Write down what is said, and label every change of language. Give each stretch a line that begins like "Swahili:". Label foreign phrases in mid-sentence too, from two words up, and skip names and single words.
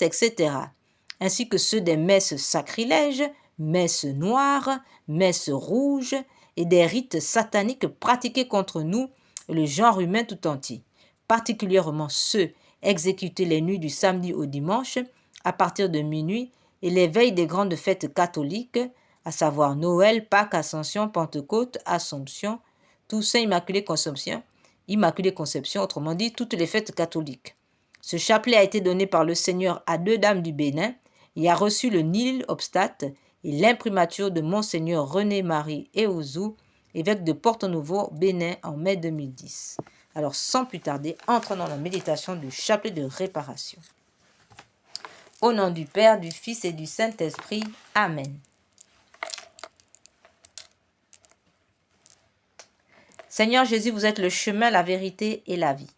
French: etc., ainsi que ceux des messes sacrilèges, messes noires, messes rouges et des rites sataniques pratiqués contre nous et le genre humain tout entier, particulièrement ceux exécutés les nuits du samedi au dimanche à partir de minuit et les veilles des grandes fêtes catholiques, à savoir Noël, Pâques, Ascension, Pentecôte, Assomption, Toussaint, Immaculée Conception, autrement dit, toutes les fêtes catholiques. Ce chapelet a été donné par le Seigneur à 2 dames du Bénin et a reçu le
Latin: nil obstate
French: et l'imprimature de Monseigneur René-Marie Eouzou, évêque de Porto-Novo, Bénin, en mai 2010. Alors, sans plus tarder, entrons dans la méditation du chapelet de réparation. Au nom du Père, du Fils et du Saint-Esprit. Amen. Seigneur Jésus, vous êtes le chemin, la vérité et la vie.